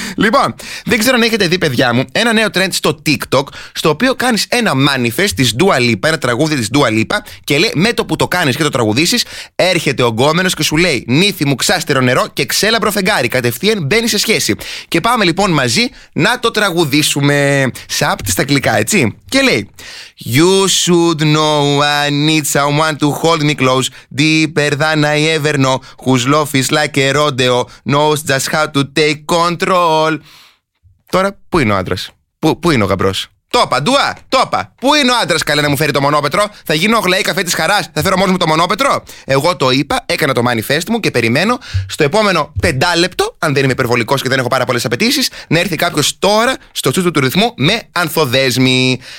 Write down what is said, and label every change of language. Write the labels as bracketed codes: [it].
[el] Λοιπόν, δεν ξέρω αν έχετε δει, παιδιά μου, ένα νέο trend στο TikTok, στο οποίο κάνεις ένα manifest της Dua Lipa, ένα τραγούδι της Dua Lipa, και λέει με το που το κάνεις και το τραγουδήσεις, έρχεται ο γκόμενος και σου λέει νύθι μου, ξάστερο νερό και ξέλαμπρο φεγγάρι. Κατευθείαν μπαίνει σε σχέση. Και πάμε λοιπόν μαζί να το τραγουδήσουμε. Σάπτη στα αγγλικά, έτσι. Και λέει: [en] You should know I need someone to hold me close, deeper than I ever know, whose love is like a rodeo, knows just how to take control. [el] Τώρα, πού είναι ο άντρας? Πού είναι ο γαμπρός? Τόπα, Ντουά, τόπα. Πού είναι ο άντρας, καλέ, να μου φέρει το μονόπετρο? Θα γίνω ο γλαϊ καφέ της χαράς. Θα φέρω μόνος μου το μονόπετρο. Εγώ το είπα, έκανα το manifest μου και περιμένω στο επόμενο πεντάλεπτο, αν δεν είμαι υπερβολικός και δεν έχω πάρα πολλές απαιτήσεις, να έρθει κάποιος τώρα στο τσούτσου του ρυθμού με ανθοδέσμη.